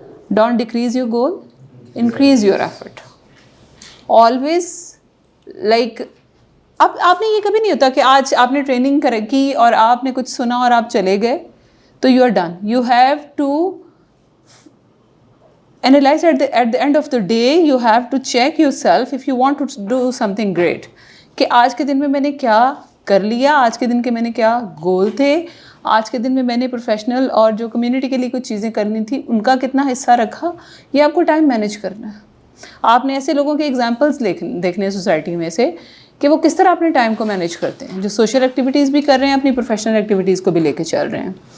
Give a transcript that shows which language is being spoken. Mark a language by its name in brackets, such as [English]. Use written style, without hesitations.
[English] Don't decrease your goal, increase your effort. [Urdu] Always like اب آپ نے یہ کبھی نہیں ہوتا کہ آج آپ نے ٹریننگ کی اور آپ نے کچھ سنا اور آپ چلے گئے تو [English] You are done. You have to analyze at the end of the day. You have to check yourself if you want to do something great, [Urdu] کہ آج کے دن میں میں نے کیا کر لیا, آج کے دن کے میں نے کیا گول تھے, آج کے دن میں میں نے پروفیشنل اور جو کمیونٹی کے لیے کچھ چیزیں کرنی تھی ان کا کتنا حصہ رکھا. یہ آپ کو ٹائم مینیج کرنا ہے. آپ نے ایسے لوگوں کے ایگزامپلس دیکھنے ہیں سوسائٹی میں سے کہ وہ کس طرح اپنے ٹائم کو مینیج کرتے ہیں, جو سوشل ایکٹیویٹیز بھی کر رہے ہیں, اپنی پروفیشنل ایکٹیویٹیز کو بھی لے کے چل رہے ہیں.